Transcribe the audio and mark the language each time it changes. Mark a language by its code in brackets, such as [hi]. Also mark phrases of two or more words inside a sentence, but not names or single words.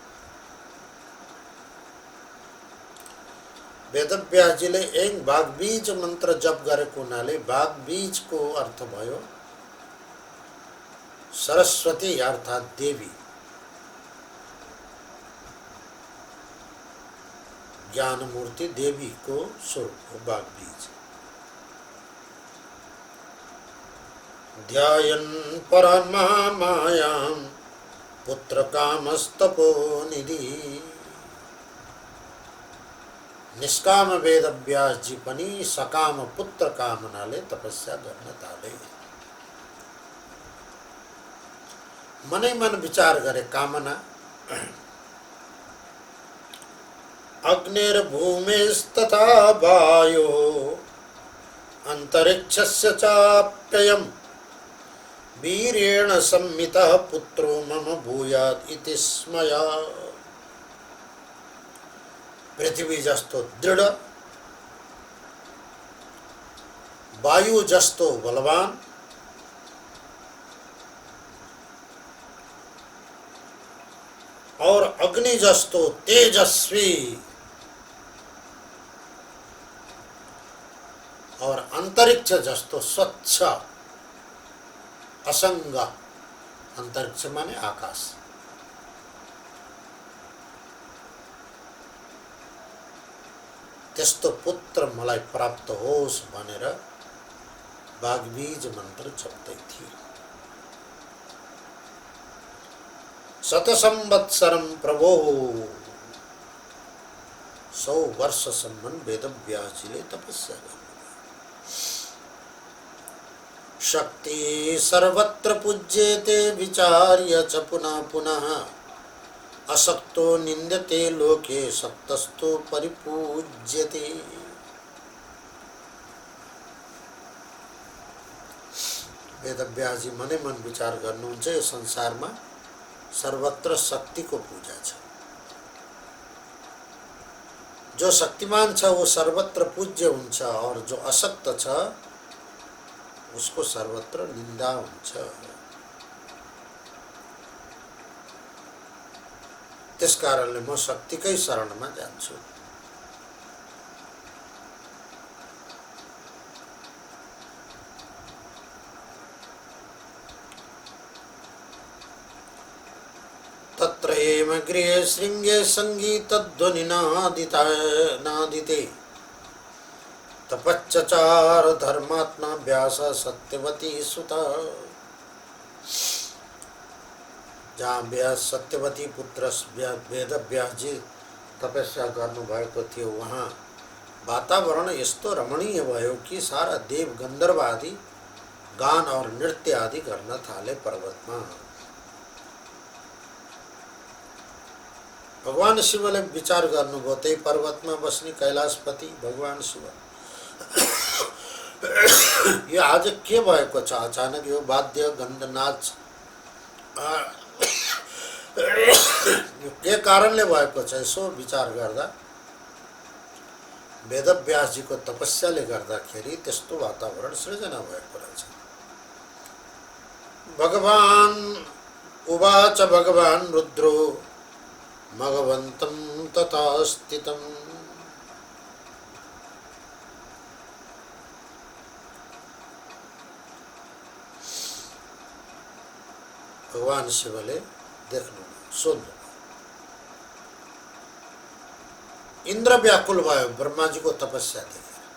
[ne] वेदव्यासजीले एक वाग्बीज मन्त्र जप गरेको हुनाले वाग्बीजको अर्थ भयो सरस्वती अर्थात् देवी। ज्ञानमूर्ति देवी को स्वरूप हो वाग्बीज। [sa] ध्यायन् परमामायां पुत्रकामस्तपो निधि। [ne] निष्काम वेदव्यासजी पनि सकाम पुत्र कामनाले तपस्या गर्न थाले। मनै मन विचार गरे कामना। [sa] अग्निर्भूमिस्तथा वायो अंतरिक्षस्य चाप्ययम् वीरेण सम्मितः पुत्रो मम भूयात् इति स्मया। [ne] पृथ्वी जस्तो दृढ, वायु जस्तो बलवान, और अग्नि जस्तो तेजस्वी, और अंतरिक्ष जस्तो स्वच्छ असंग। अंतरिक्ष माने आकाश। त्यस्तो पुत्र मलाई प्राप्त होस् भनेर वाग्बीज मन्त्र जप्दै थिए। [sa] शतसंवत्सरं प्रभो [ne] 100 वर्षसम्म वेदव्यासजीले तपस्या गर्नुभयो। [sa] शक्ति सर्वत्र पूज्यते विचार्य च पुनः पुनः असक्तो निंद्यते लोके सक्तस्तो परिपूज्यते। [ne] वेदव्यास जी मनै मन विचार गर्नुहुन्छ, यो संसारमा सर्वत्र शक्तिको पूजा छ। जो शक्तिमान छ वो सर्वत्र पूज्य हुन्छ, और जो अशक्त छ उसको सर्वत्र निंदा हुन्छ। त्यस कारणले म शक्तिकै शरणमा जान्छु। [sa] तत्र हेमग्रे शृंगे संगीतध्वनि नादिते तपच्चचार धर्मात्मा व्यास सत्यवती सुत। [ne] जहाँ व्यास सत्यवती पुत्र वेद व्यास जी तपस्या गर्नुभएको थियो, वहाँ वातावरण यस्तो रमणीय भयो कि सारा देव गन्धर्व आदि गान और नृत्य आदि गर्न थाले पर्वतमा। भगवान शिवले विचार गर्नुभयो, त्यही पर्वतमा बस्ने कैलाशपति भगवान शिव, यो आज के भएको छ? अचानक यो वाद्य गन्ध नाच यो के कारणले भएको छ? यसो विचार गर्दा वेदव्यासजीको तपस्याले गर्दाखेरि त्यस्तो वातावरण सृजना भएको रहेछ। [sa] भगवान उवाच भगवान रुद्रो मघवन्तं तथा स्थितम्। [ne] भगवान शिवले देख्नु सोध्नु, इंद्र व्याकुल भयो ब्रह्माजीको तपस्या देखेर।